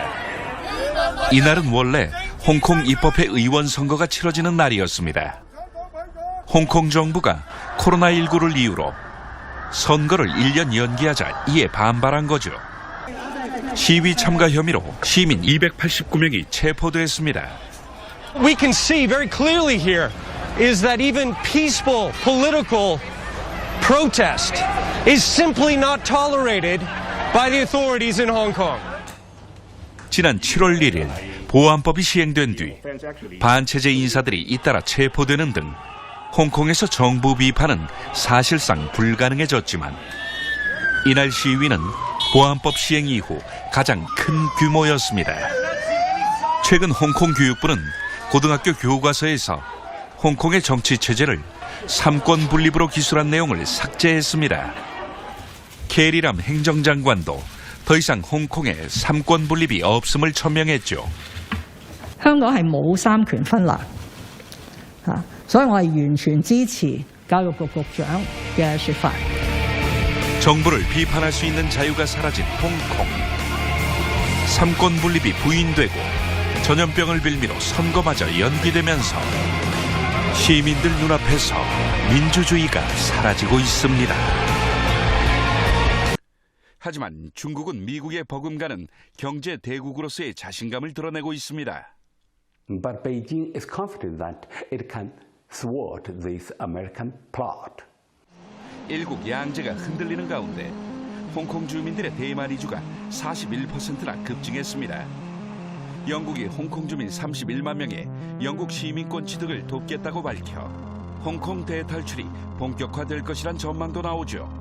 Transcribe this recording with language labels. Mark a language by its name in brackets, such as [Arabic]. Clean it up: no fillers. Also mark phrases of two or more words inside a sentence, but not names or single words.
[Korean] 이날은 원래 홍콩 입법회 의원 선거가 치러지는 날이었습니다. 홍콩 정부가 코로나19를 이유로 선거를 1년 연기하자 이에 반발한 거죠. 시위 참가 혐의로 시민 289명이 체포됐습니다. [English] We can see very clearly here is that even peaceful political protest is simply not tolerated by the authorities in Hong Kong. [Korean] 지난 7월 1일 보안법이 시행된 뒤 반체제 인사들이 잇따라 체포되는 등 홍콩에서 정부 비판은 사실상 불가능해졌지만 이날 시위는 보안법 시행 이후 가장 큰 규모였습니다. 최근 홍콩 교육부는 고등학교 교과서에서 홍콩의 정치 체제를 삼권 분립으로 기술한 내용을 삭제했습니다. 캐리람 행정장관도 더 이상 홍콩에 삼권 분립이 없음을 천명했죠. [Cantonese] 香港係冇三權分立所以我係完全支持教育局局長嘅說法。 [Korean] 정부를 비판할 수 있는 자유가 사라진 홍콩. 삼권 분립이 부인되고 전염병을 빌미로 선거마저 연기되면서 시민들 눈앞에서 민주주의가 사라지고 있습니다. 하지만 중국은 미국에 버금가는 경제 대국으로서의 자신감을 드러내고 있습니다. [English] But Beijing is confident that it can thwart this American plot. [Korean] 일국 양제가 흔들리는 가운데 홍콩 주민들의 대만 이주가 41%나 급증했습니다. 영국이 홍콩 주민 31만 명의 영국 시민권 취득을 돕겠다고 밝혀 홍콩 대탈출이 본격화될 것이란 전망도 나오죠.